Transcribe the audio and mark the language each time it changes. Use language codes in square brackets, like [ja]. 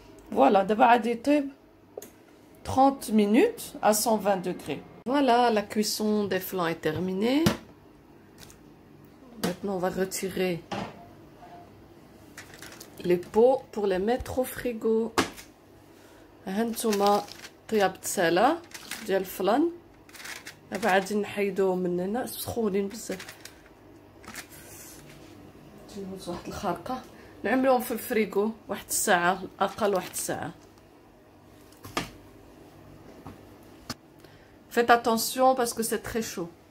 [fr] Voilà, d'abord à 30 minutes à 120 degrés. Voilà, la cuisson des flancs est terminée. Maintenant, on va retirer les pots pour les mettre au frigo. [ar] هانتوما طياب سالا ديال الفلان. دابا غادي نحيدوهم من هنا سخونين بزاف. تجيبوا واحد الخرقه نعملوهم في الفريغو واحد الساعه اقل واحد الساعه. [fr] Faites attention parce que c'est très chaud.